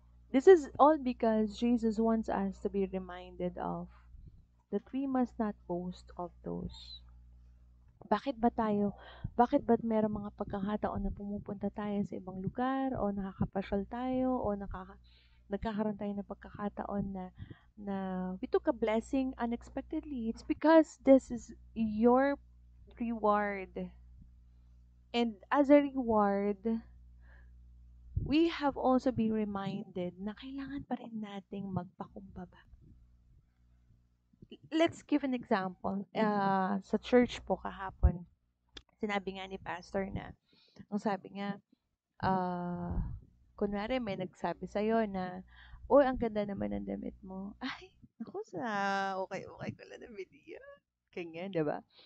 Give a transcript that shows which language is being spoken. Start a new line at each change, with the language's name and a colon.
English: This is all because Jesus wants us to be reminded of that we must not boast of those.
Filipino: Bakit ba't merong mga pagkakataon na pumupunta tayo sa ibang lugar o nakakapasyal tayo o nagkakaroon tayo ng pagkakataon na
English: we took a blessing unexpectedly. It's because this is your reward. And as a reward, we have also been reminded
Filipino: na kailangan pa rin nating magpakumbaba.
English: Let's give an example.
Filipino: Sa church po kahapon, sinabi nga ni pastor na, ang sabi niya, ah, kunwari may nagsabi sa'yo na, "Uy, ang ganda naman ng damit mo." Ay, naku ukay-ukay ko lang na binigyan, ganyan, 'di ba?